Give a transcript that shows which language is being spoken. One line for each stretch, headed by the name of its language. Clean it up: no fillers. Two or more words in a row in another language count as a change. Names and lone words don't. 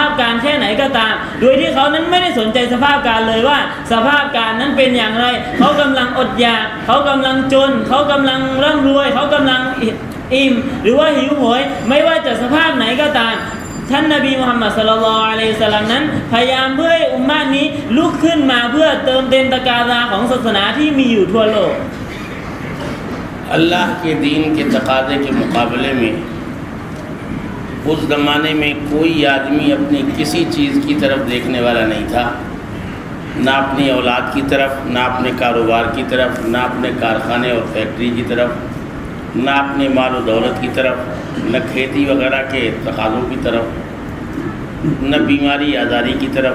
Thai: พการแค่ไหนก็ตามโดยที่เขานั้นไม่ได้สนใจสภาพการเลยว่าสภาพการนั้นเป็นอย่างไรเขากำลังอดอยากเขากำลังจนเขากำลังร่ำรวยเขากำลังอิ่มหรือว่าหิวโหยไม่ว่าจะสภาพไหนก็ตามท่านนบีมุฮัมมัดศ็อลลัลลอฮุอะลัยฮิวะซัลลัมนั้นพยายามเพื่อให้อุมมะห์นี้ลุกขึ้นมาเพื่อเติมเต็มตะกาตาของศาสนาที่มีอยู่ทั่วโลก
Urdu: اللہ کے دین کے تقاضے کے مقابلے میں اس زمانے میں کوئی آدمی اپنی کسی چیز کی طرف دیکھنے والا نہیں تھا، نہ اپنی اولاد کی طرف، نہ اپنے کاروبار کی طرف، نہ اپنے کارخانے اور فیکٹری کی طرف، نہ اپنے مال و دولت کی طرف، نہ کھیتی وغیرہ کے تقاضوں کی طرف، نہ بیماری آزاری کی طرف۔